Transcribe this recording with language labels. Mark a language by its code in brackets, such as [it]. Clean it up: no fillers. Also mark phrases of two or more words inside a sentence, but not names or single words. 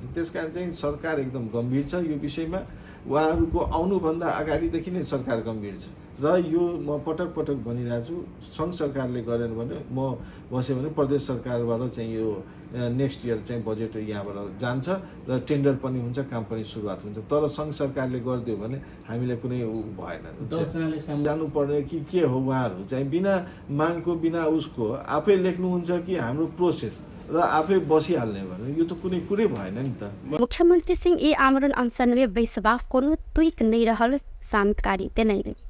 [ne] त्यस कारण चाहिँ सरकार एकदम गम्भीर छ यो विषयमा। उहाँहरूको आउनुभन्दा अगाडिदेखि नै सरकार गम्भीर छ र यो म पटक पटक भनिरहेको छु, सङ्घ सरकारले गरेन भने म बस्यो भने प्रदेश सरकारबाट चाहिँ यो [en] next year [ne] चाहिँ बजेट यहाँबाट जान्छ र टेन्डर पनि हुन्छ, काम पनि सुरुवात हुन्छ। तर सङ्घ सरकारले गरिदियो भने हामीलाई कुनै भएन। जानुपर्ने कि के हो, उहाँहरू चाहिँ बिना मागको बिना उसको आफै लेख्नुहुन्छ कि हाम्रो प्रोसेस र आफै बसिहाल्ने भने यो त कुनै कुरै भएन नि त। [mai] मुख्यमंत्री सिंह ये आमरण अनशन में बेसबाक कोनो तुक नहीं रहल जानकारी देने।